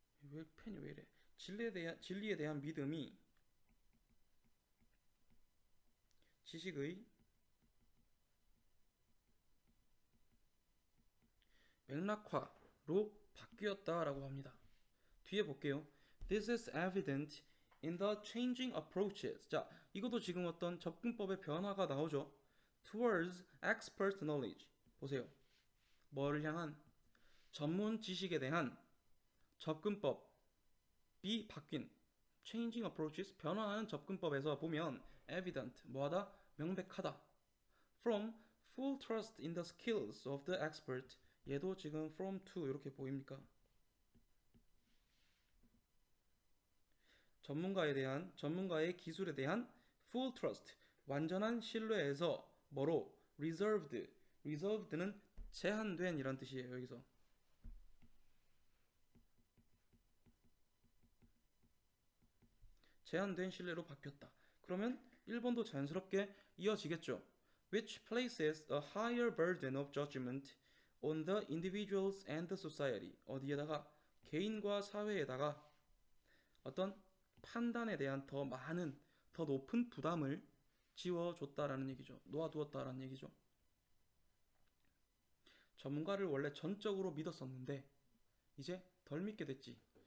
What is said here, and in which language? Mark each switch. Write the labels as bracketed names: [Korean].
[Korean] 왜 펜이 왜 이래? 진리에 대한 믿음이 지식의 맥락화로 바뀌었다라고 합니다. 뒤에 볼게요. [English] This is evident in the changing approaches. [Korean] 자, 이것도 지금 어떤 접근법의 변화가 나오죠. [English] Towards expert knowledge. [Korean] 보세요. 뭐를 향한? 전문 지식에 대한 접근법이 바뀐 [English] changing approaches, [Korean] 변화하는 접근법에서 보면 evident, 뭐하다? 명백하다. [English] From full trust in the skills of the expert. [Korean] 얘도 지금 from to 이렇게 보입니까? 전문가의 기술에 대한 [English] full trust, [Korean] 완전한 신뢰에서 뭐로? reserved는 제한된 이란 뜻이에요. 여기서 제한된 신뢰로 바뀌었다. 그러면 1번도 자연스럽게 이어지겠죠. [English] Which places a higher burden of judgment on the individuals and the society. [Korean] 어디에다가? 개인과 사회에다가 어떤 판단에 대한 더 높은 부담을 지워줬다라는 얘기죠. 놓아두었다라는 얘기죠. 전문가를 원래 전적으로 믿었었는데 이제 덜 믿게 됐지.